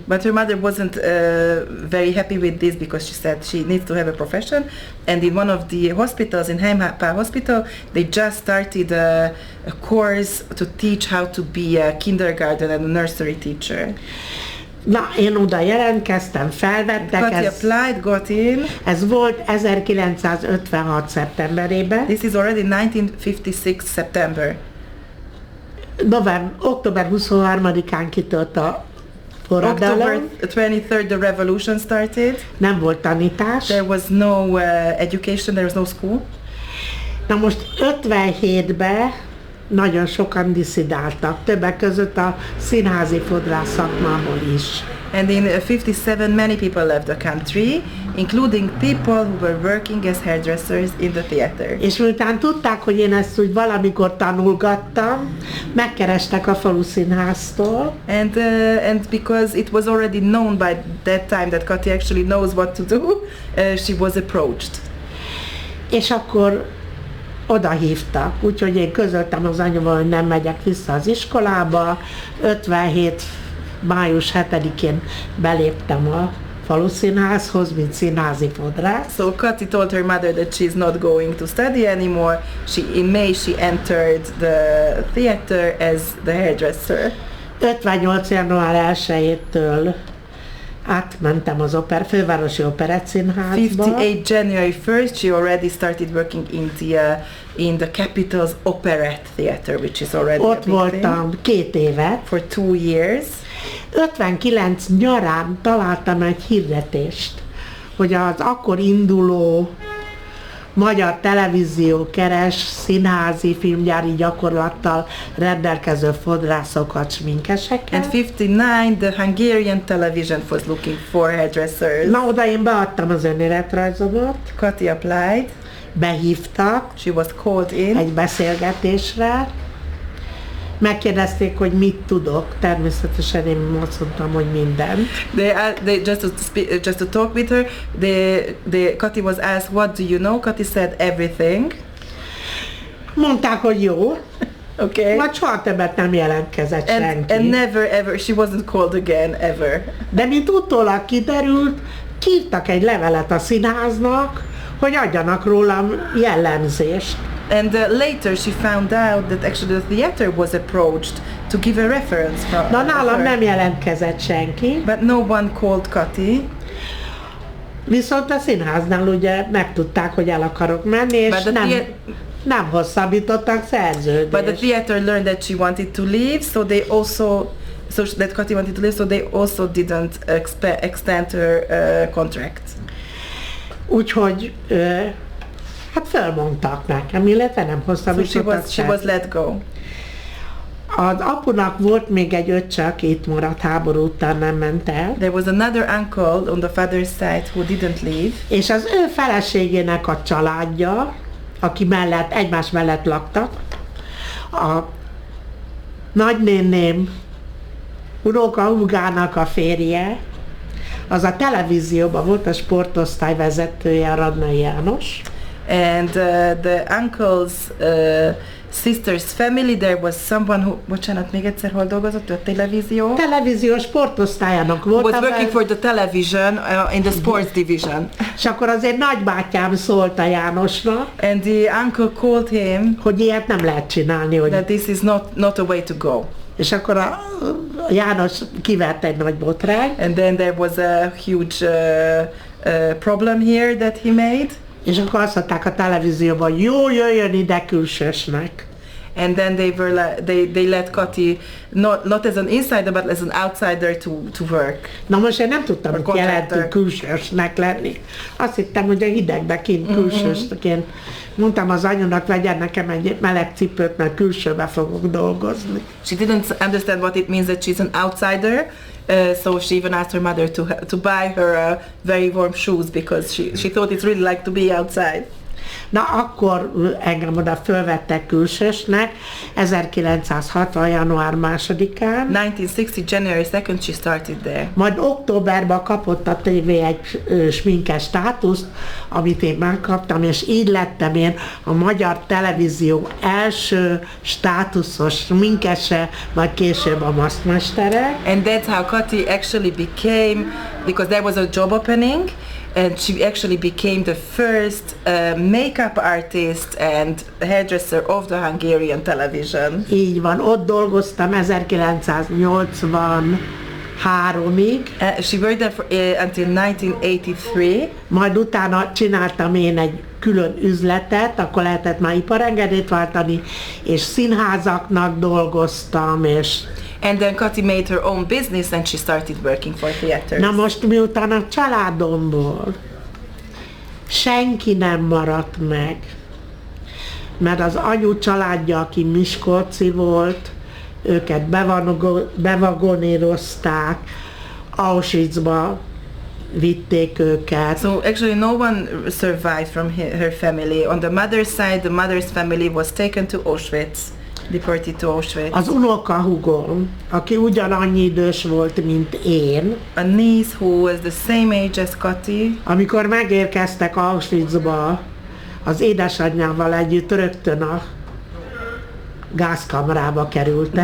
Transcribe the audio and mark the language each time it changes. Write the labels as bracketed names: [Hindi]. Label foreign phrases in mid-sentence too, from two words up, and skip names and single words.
[English] But her mother wasn't very happy with this because she said she needs to have a profession, and in one of the hospitals, in Heimpár Hospital, they just started a course to teach how to be a kindergarten and a nursery teacher. [Hungarian] Na, én oda jelentkeztem, felvettek, [English] Kati applied, got in. [Hungarian] ez volt 1956. szeptemberében. [English] This is already 1956 September. [Hungarian] Október 23-án kitört a forradalom. [English] October 23rd the revolution started. [Hungarian] Nem volt tanítás. [English] There was no education, there was no school. [Hungarian] Na most 57-ben nagyon sokan diszidáltak, többek között a színházi fodrász szakmából is. [English] And in 57 many people left the country, including people who were working as hairdressers in the theater. [Hungarian] És miután tudták, hogy én ezt úgy valamikor tanulgattam, megkerestek a falu színháztól. [English] And because it was already known by that time that Kati actually knows what to do, she was approached. [Hungarian] És akkor oda hívtak, úgyhogy én közöltem az anyuval, hogy nem megyek vissza az iskolába. 57. május 7-én beléptem a falu színházhoz, mint színházi fodrász. [English] So Kati told her mother that she's not going to study anymore. In May she entered the theater as the hairdresser. [Hungarian] 58. január 1-től átmentem az fővárosi operettszínházba. [English] 58 January 1st she already started working in the capital's operette theater, which is already [Hungarian] Ott [English] a big [Hungarian] voltam 2 évet. [English] for 2 years. [Hungarian] 59 nyarán találtam egy hirdetést, hogy az akkor induló magyar televízió keres színházi filmgyári gyakorlattal rendelkező fodrászokat, sminkeseket. [English] And 59 the Hungarian television was looking for hairdressers. [Hungarian] Na oda én beadtam az önéletrajzomat, [English] Kati applied. [Hungarian] behívtak [English] She was called in. [Hungarian] egy beszélgetésre, megkérdezték, hogy mit tudok, természetesen én azt mondtam, hogy mindent. [English] They just to talk with her. Kati was asked, "What do you know?" Kati said, "Everything." [Hungarian] Mondták, hogy jó, [English] Okay. [Hungarian] majd soha többet nem jelentkezett senki. [English] And never ever, she wasn't called again ever. [Hungarian] De mint utólag kiderült, írtak egy levelet a színháznak, hogy adjanak rólam jellemzést. [English] And later she found out that actually the theater was approached to give a reference from [Hungarian] Na nálam [English] her. [Hungarian] nem jelentkezett senki, [English] But no one called Kati. [Hungarian] viszont a színháznál ugye megtudták, hogy el akarok menni, és [English] But the [Hungarian] nem hosszabbítottak szerződést. [English] But the theater learned that she wanted to leave, so they also, that Kati wanted to leave, so they also didn't extend her contract. [Hungarian] Úgyhogy hát felmondtak nekem, illetve nem [English] So [Hungarian] hosszabbítottak [English] she was let go. [Hungarian] Az apunak volt még egy öccse, aki itt maradt, háború után nem ment el. [English] There was another uncle on the father's side who didn't leave. [Hungarian] És az ő feleségének a családja, aki egymás mellett laktak, a nagynéném unokahúgának a férje, az a televízióban volt a sportosztály vezetője, a Radnai János. [English] And the uncle's sister's family, there was someone who, [Hungarian] bocsánat, még egyszer hol dolgozott, a televízió? Televíziós sportosztályának volt. [English] Was working for the television in the sports division. [Hungarian] És akkor azért nagybátyám szólt a Jánosnak, [English] And the uncle called him [Hungarian] hogy ilyet nem lehet csinálni. Hogy... [English] that this is not a way to go. [Hungarian] És akkor a János kivert egy nagy botrány. [English] And then there was a huge problem here that he made. [Hungarian] És akkor azt mondták a televízióban, jó, jöjjön ide külsősnek. [English] And then they let Kati not as an insider but as an outsider to work. [Hungarian] Na most én nem tudtam, [English] A [Hungarian] hogy jelentő [English] contractor. [Hungarian] külsősnek lenni. Azt hittem, hogy a hidegbe kint külsősként. Mondtam az anyunak, vegyen nekem egy meleg cipőt, mert külsőbe fogok dolgozni. [English] She didn't understand what it means that she's an outsider. So she even asked her mother to buy her very warm shoes because she thought it's really like to be outside. [Hungarian] Na akkor engem oda fölvettek külsősnek 1960. január 2-án. [English] 1960 January 2nd she started there. [Hungarian] Majd októberben kapott a tévé egy sminkes státuszt, amit én megkaptam, és így lettem én a magyar televízió első státuszos sminkese, majd később a maszkmestere. [English] And that's how Kati actually became, because there was a job opening, and she actually became the first makeup artist and hairdresser of the Hungarian television. [Hungarian] Így van, ott dolgoztam 1983-ig. [English] She worked there until 1983. [Hungarian] Majd utána csináltam én egy külön üzletet, akkor lehetett már iparengedélyt váltani, és színházaknak dolgoztam, és... [English] And then Kati made her own business and she started working for theaters. [Hungarian] Na most miután a családomból senki nem maradt meg, mert az anyu családja, aki miskolci volt, őket bevagonírozták, Auschwitzba vitték őket. [English] So actually no one survived from her family. On the mother's side, the mother's family was taken to Auschwitz, deported to Auschwitz. [Hungarian] Az unokahúgom, aki ugyanannyi idős volt, mint én, [English] A niece who was the same age as Kati, [Hungarian] amikor megérkeztek Auschwitzba, az édesanyjával együtt rögtön a gázkamrába kerültek.